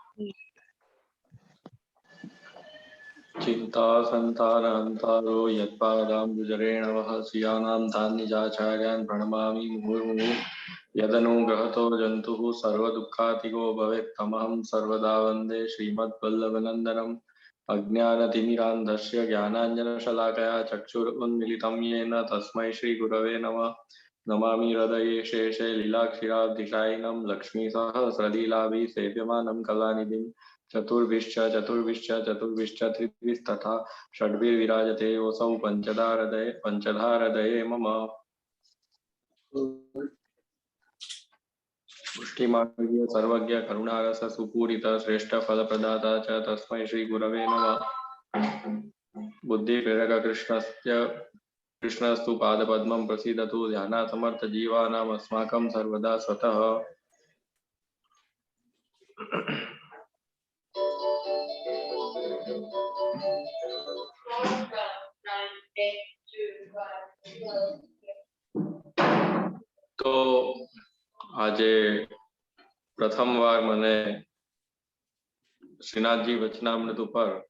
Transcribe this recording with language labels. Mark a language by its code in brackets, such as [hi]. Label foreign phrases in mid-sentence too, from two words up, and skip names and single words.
[sa] ચિંતા સંતાનહંતારો યત્પાદાંબુજરેણવઃ સ્વીયાનાં તાન્નિજાચાર્યાन् પ્रणमामि મુहुर्मुहुः યદનુગ્રહતો જંતુઃ સર્વદુઃખાતિકો ભવેत् તમહં સર્વદા વંદે શ્રીમદ્વલ્લભનંદનम् અજ્ઞાનતિમિરાન્ધસ્ય જ્ઞાનાંજનશલાકયા ચક્ષુરુન્મિલિतं येन તસ્मै શ્રીગુરવે નમઃ. નમામિ હૃદયે શેષે લીલાક્ષીરાબ્ધિશાયિनं લક્ષ્મીસહસ્રલીલાભિ સેવ્યમાनं કલાનિધિં ચતુર્ભિશ્ચ ત્રિભિस्तथा षड्भिर्विराजते योऽसौ पञ्चधा हृदये मम. पुष्टिमार्गीय सर्वज्ञ करुणारस सुपूरित श्रेष्ठ फलप्रदाता च तस्मै श्रीगुरवे नमः. बुद्धिप्रेरक कृष्णस्तु पादपद्मं प्रसीदतु ध्यानात् समर्थ जीवानाम् अस्माकं सर्वदा स्वतः. [gu] તો આજે પ્રથમવાર મને શ્રીનાથજી વચનામૃત ઉપર